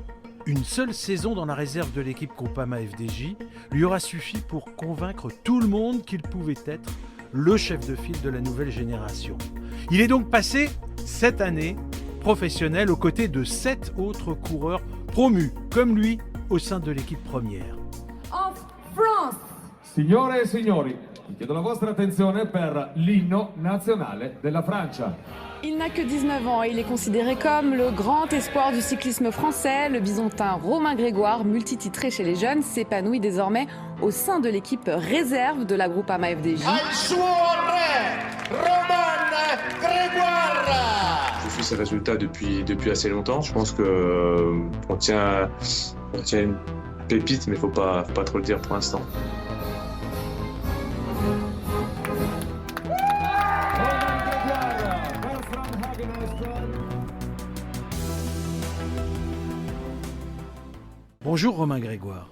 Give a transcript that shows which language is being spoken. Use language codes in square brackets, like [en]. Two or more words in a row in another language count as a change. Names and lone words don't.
[fr] Une seule saison dans la réserve de l'équipe Groupama FDJ lui aura suffi pour convaincre tout le monde qu'il pouvait être le chef de file de la nouvelle génération. Il est donc passé cette année professionnel aux côtés de 7 autres coureurs promus comme lui au sein de l'équipe première. [en] Of France. [it] Signore e signori, vi chiedo la vostra attenzione per l'inno nazionale della Francia. [fr] Il n'a que 19 ans et il est considéré comme le grand espoir du cyclisme français. Le bisontin Romain Grégoire, multititré chez les jeunes, s'épanouit désormais au sein de l'équipe réserve de la Groupama FDJ. [it] Al suo re, [fr] Romain Grégoire. Je suis ses résultats depuis assez longtemps. Je pense que on tient une pépite, mais faut pas trop le dire pour l'instant. Bonjour Romain Grégoire.